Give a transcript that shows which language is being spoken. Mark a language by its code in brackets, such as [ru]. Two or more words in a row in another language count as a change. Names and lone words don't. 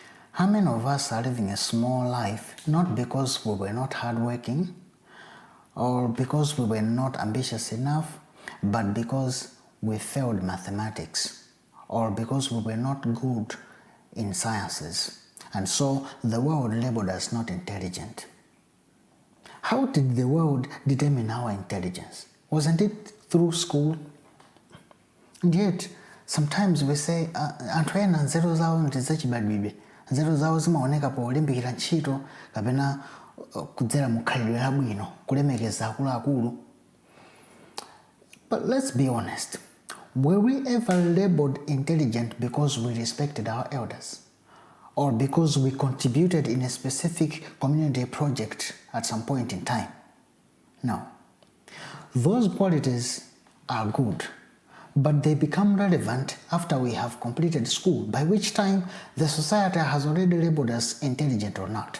[en] How many of us are living a small life not because we were not hardworking or because we were not ambitious enough, but because we failed mathematics or because we were not good in sciences, and so the world labeled us not intelligent? How did the world determine our intelligence? Wasn't it through school? And yet, sometimes we say, [ny] anthu ena nzeru zawo ndizachibadwidwe, nzeru zawo zimaoneka polimbikira ntchito kapena kudzera mukhalidwe labwino, kulemekeza akuluakulu. [en] But let's be honest, were we ever labeled intelligent because we respected our elders? Or because we contributed in a specific community project at some point in time? No. Those qualities are good, but they become relevant after we have completed school, by which time the society has already labeled us intelligent or not.